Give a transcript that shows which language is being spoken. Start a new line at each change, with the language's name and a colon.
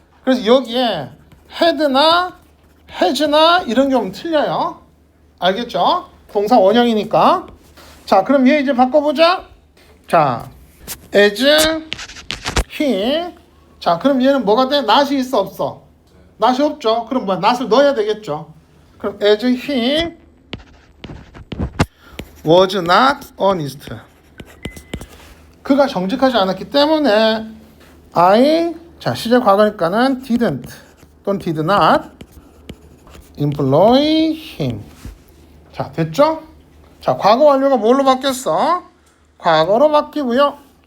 Korean: 그래서 여기에 had나 has나 이런 경우는 틀려요. 알겠죠? 동사 원형이니까. 자, 그럼 얘 이제 바꿔보자. 자, as he. 자, 그럼 얘는 뭐가 돼? not이 있어 없어? not이 없죠. 그럼 뭐야? not을 넣어야 되겠죠.
English: 그럼 as he was not honest.
Korean: 그가 정직하지 않았기 때문에 I 자 시제 과거니까는 didn't 또는
English: did not employ him.
Korean: 자 됐죠? 자 과거 완료가 뭘로 바뀌었어? 과거로 바뀌고요.